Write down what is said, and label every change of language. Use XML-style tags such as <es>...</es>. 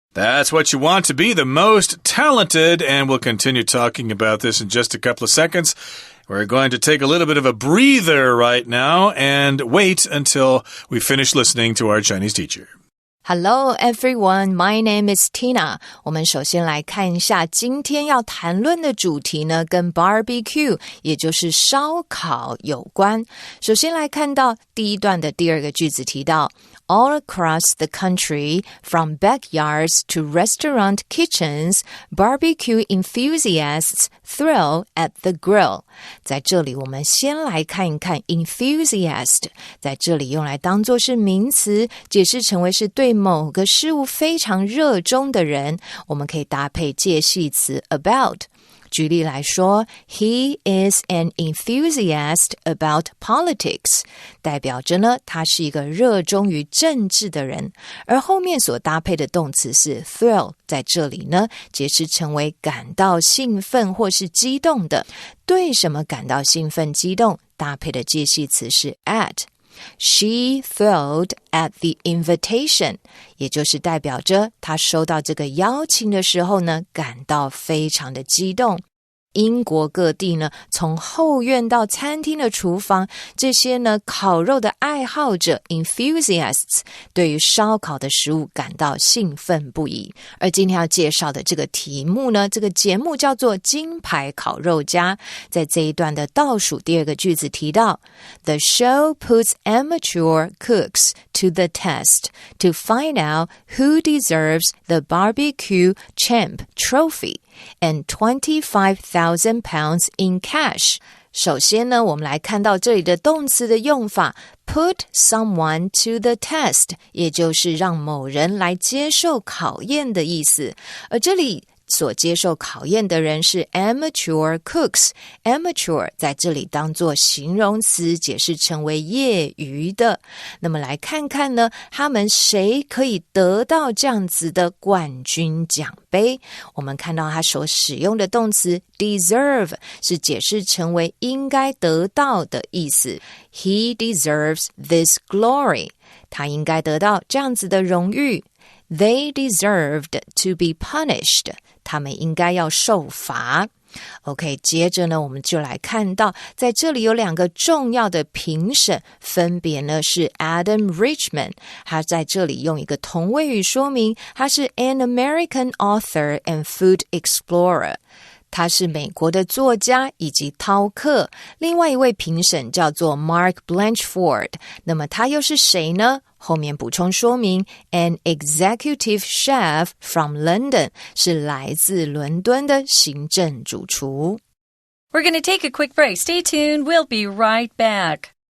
<en>That's what you want, to be the most talented, and we'll continue talking about this in just a couple of seconds. We're going to take a little bit of a breather right now and wait until we finish listening to our Chinese teacher. Hello everyone, my name is Tina.</en> <zh>我们首先来看一下今天要谈论的主题呢，跟 barbecue 也就是烧烤有关。首先来看到第一段的第二个句子提到</zh> <en>All across the country, from backyards to restaurant kitchens, barbecue enthusiasts thrill at the grill.</en> <zh>在这里我们先来看一看 enthusiast 在这里用来当作是名词，解释成为是对某个事物非常热衷的人，我们可以搭配介系词 about。举例来说</zh> <en>He is an enthusiast about politics</en> <zh>代表着呢他是一个热衷于政治的人，而后面所搭配的动词是 thrill 在这里呢解释成为感到兴奋或是激动的。对什么感到兴奋激动，搭配的介系词是 at。</zh> <en>She thrilled at the invitation</en> <zh>也就是代表着她收到这个邀请的时候呢感到非常的激动。英国各地呢，从后院到餐厅的厨房，这些呢烤肉的爱好者 enthusiasts 对于烧烤的食物感到兴奋不已。而今天要介绍的这个题目呢，这个节目叫做金牌烤肉家。在这一段的倒数第二个句子提到</zh> <en>The show puts amateur cooks to the test to find out who deserves the barbecue champ trophy and 25,000 pounds in cash.</en> <zh>首先呢，我们来看到这里的动词的用法</zh> <en>put someone to the test</en> <zh>也就是让某人来接受考验的意思。而这里所接受考验的人是</zh> <en>amateur cooks.</en> <zh>Amateur 在这里当作形容词，解释成为业余的。那么来看看呢，他们谁可以得到这样子的冠军奖杯？我们看到他所使用的动词 deserve 是解释成为应该得到的意思。</zh> <en>He deserves this glory.</en> <zh>他应该得到这样子的荣誉。</zh> <en>They deserved to be punished.</en> <zh>他们应该要受罚。 OK， 接着呢，我们就来看到，在这里有两个重要的评审，分别呢是 Adam Richman， 他在这里用一个同位语说明，他是</zh> <en>an American author and food explorer。</en> <zh>他是美国的作家以及饕客。另外一位评审叫做 Mark Blanchford， 那么他又是谁呢？后面补充说明</zh> <en>An executive chef from London</en> <zh>是来自伦敦的行政主厨。</zh> <en>We're going to take a quick break. Stay tuned. We'll be right back.</en>